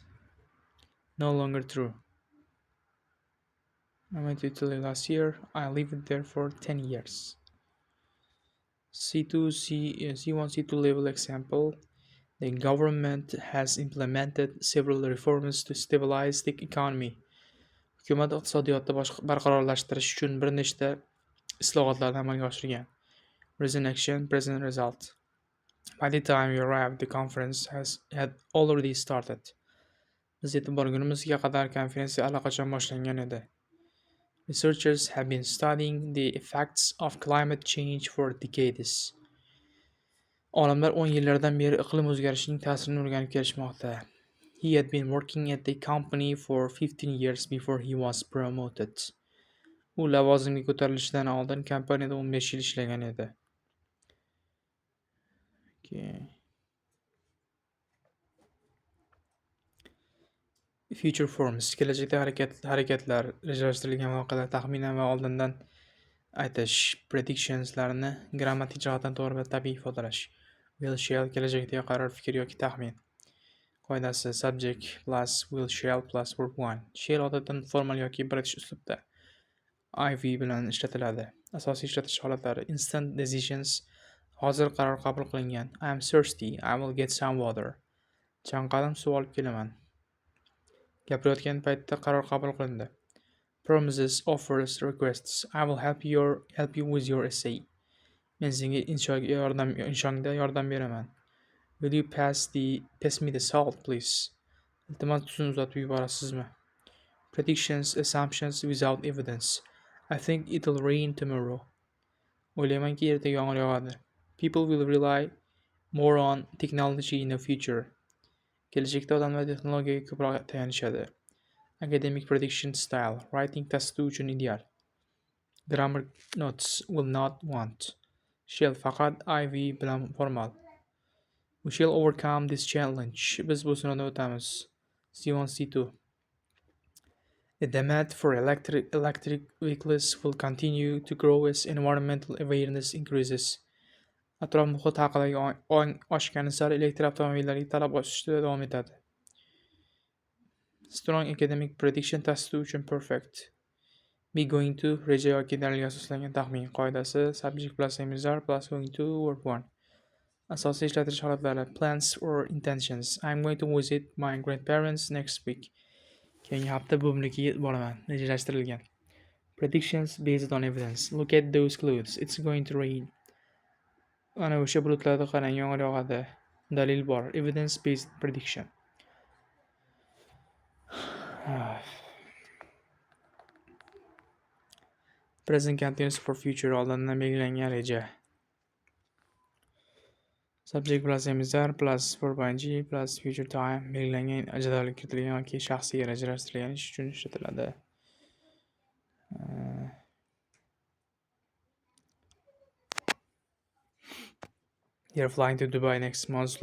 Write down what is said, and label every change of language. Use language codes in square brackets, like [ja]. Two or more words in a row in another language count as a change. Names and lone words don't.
[en] No longer true. I went to Italy last year. I lived there for 10 years. C2, C1, C2 level example. The government has implemented several reforms to stabilize the economy. [uz] Hukumat iqtisodiyotni barqarorlashtirish uchun bir nechta islohotlarni amalga oshirgan. [en] Present action, present result. By the time we arrived, the conference had already started. [uz] Biz yetib borgunimizga qadar konferensiya allaqachon boshlangan edi. [en] Researchers have been studying the effects of climate change for decades. [uz] Olimlar 10 yillardan beri iqlim o'zgarishining ta'sirini o'rganib kelishmoqda. [en] He had been working at the company for 15 years before he was promoted. [uz] U lavozimga ko'tarilishidan oldin kompaniyada 15 yil ishlagan edi. Okay. [en] Future forms [uz] kelajakda harakatlar, rejalashtirilgan voqealar taxminan va oldindan aytish, predictionslarni grammatik jihatdan to'g'ri va tabiiy ifodalash. [en] Will shall [uz] kelajakdagi qaror, fikr yoki taxmin. Qoidasi [en] subject plus will shall plus verb 1. [uz] Shall odatdan formal yoki British uslubda IV bilan ishlatiladi. Asosiy ishlatish holatlari [en] instant decisions, [uz] hozir qaror qabul qilingan. [en] I am thirsty, I will get some water. [uz] Chanqadim, suv olib kelaman. Gapirayotgan paytda qaror qabul qilindi. [en] Promises, offers, requests. I will help you with your essay. [uz] Men senga inshongda yordam beraman. [en] Will you pass me the salt, please? [uz] Iltimos tuzni uzatib yuborasizmi? [en] Predictions, assumptions without evidence. I think it'll rain tomorrow. [uz] O'ylaymanki ertaga yomg'ir yog'adi. [en] People will rely more on technology in the future. [uz] Kelajakda odamlar texnologiyaga ko'proq tayanishadi. [en] Academic prediction style. [uz] Writing testi uchun ideal. [en] Grammar notes will not want. [uz] Shall faqat IV bilan formal. [en] We shall overcome this challenge. [uz] Biz bu sinovdan o'tamiz. C1, C2. [en] The demand for electric vehicles will continue to grow as environmental awareness increases. [uz] Atrof muhit haqidagi ong oshgani sari elektr avtomobillariga talab oshishda davom etadi. [en] Strong academic prediction [uz] testi uchun [en] perfect. Be going to [uz] reja yoki dalilga asoslangan taxmin. Qoidasi [en] subject plus emizar plus going to verb 1. [uz] Asosiy ishlatish holatlari [en] plans or intentions. I'm going to visit my grandparents next week. [uz] Keyingi hafta buvimnikiga boraman. Rejalashtirilgan. [en] Predictions based on evidence. Look at those clouds. It's going to rain. [uz] Ana o'sha bulutlarga qarang, yomg'ir yog'adi. Dalil bor. [en] Evidence based prediction. Present continuous for future [uz] oldindan belgilangan reja. [en] Subject plus emizar plus verb ing plus future time [uz] belgilangan jadvalga kiritilgan yoki shaxsiy rejalashtirilgan ish uchun ishlatiladi. [en] They're flying to Dubai next month.